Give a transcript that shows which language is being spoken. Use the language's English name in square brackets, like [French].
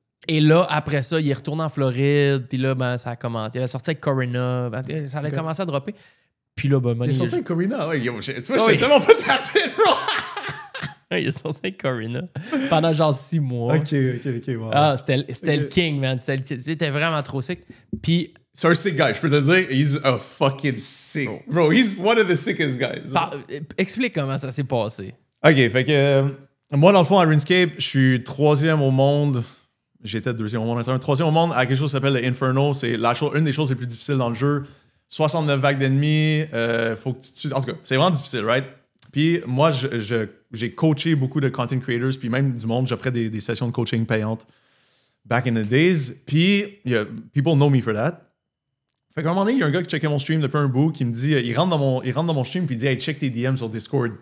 [French] Et là, après ça, il est retourné en Floride. Puis là, ben, ça a commenté. Il avait sorti avec Corina. Ça allait commencer à dropper. Puis là, ben, Il est sorti avec Corina. Ouais, tu vois, j'étais Oui. tellement pas [English] tapped in, bro. [French] Il est sorti avec Corina pendant genre 6 mois. Ok, wow. Ah, c'était le king, man. C'était vraiment trop sick. Puis, C'est un sick guy, je peux te dire, [English] he's a fucking sick. Bro, he's one of the sickest guys. [French] explique comment ça s'est passé. Ok, fait que moi, dans le fond, à RuneScape, je suis 3e au monde. J'étais 2e au monde. 3e au monde à quelque chose qui s'appelle le Inferno. C'est une des choses les plus difficiles dans le jeu. 69 vagues d'ennemis. Faut que tu... En tout cas, c'est vraiment difficile, right? Puis moi, j'ai coaché beaucoup de content creators, puis même du monde. J'offrais des sessions de coaching payantes [English] back in the days. Puis, people know me for that. [French] Fait qu'à un moment donné, il y a un gars qui checkait mon stream depuis un bout qui me dit, il rentre dans mon stream puis il dit, hey, check tes DM sur Discord.